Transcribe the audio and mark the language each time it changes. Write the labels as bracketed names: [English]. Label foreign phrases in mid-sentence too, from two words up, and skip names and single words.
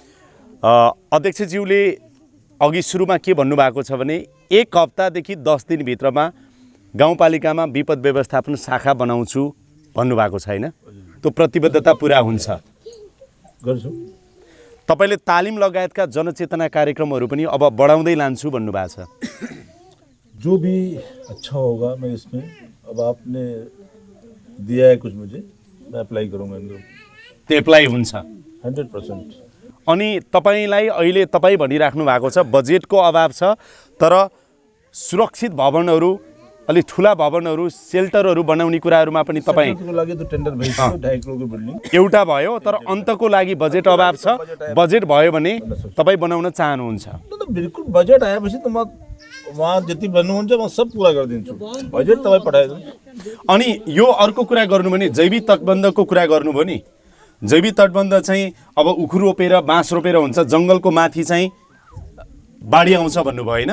[Nepali] अध्यक्षज्यूले अघि सुरुमा के भन्नुभएको छ भने 1 हप्तादेखि 10 दिनभित्रमा गाउँपालिकामा विपद व्यवस्थापन शाखा बनाउँछु भन्नुभएको छ होइन? त्यो प्रतिबद्धता पुरा हुन्छ? गर्छु। तपाईँले तालिम लगायतका जनचेतना कार्यक्रमहरू पनि अब बढाउँदै लान्छु भन्नुभएको छ। [Hindi] जो भी अच्छा होगा मैं इसमें, अब आपने दिया है कुछ मुझे, मैं अप्लाई करूँगा इन लोग। [Nepali] त्यो एप्लाई हुन्छ 100%। अनि तपाईँलाई अहिले तपाईँ भनिराख्नु भएको छ बजेटको अभाव छ, तर सुरक्षित भवनहरू, अलिक ठुला भवनहरू, सेल्टरहरू बनाउने कुराहरूमा पनि तपाईँ सेल्टरको लागि त टेन्डर भइसक्यो, 2.5 करोडको बिल्डिङ एउटा भयो, तर अन्तको लागि बजेट अभाव छ। बजेट भयो भने तपाईँ बनाउन चाहनुहुन्छ? [Hindi] तो बिल्कुल [Nepali] बजेट आएपछि त म वहाँ जति भन्नुहुन्छ म सब पूरा गरिदिन्छु। बजेट तपाईँ पठाइदिनु। अनि यो अर्को कुरा गर्नु भने जैविक तटबन्धको कुरा गर्नुभयो नि, जैविक तटबन्ध चाहिँ अब उखु रोपेर बाँस रोपेर हुन्छ, जङ्गलको माथि चाहिँ बाढी आउँछ भन्नुभयो होइन?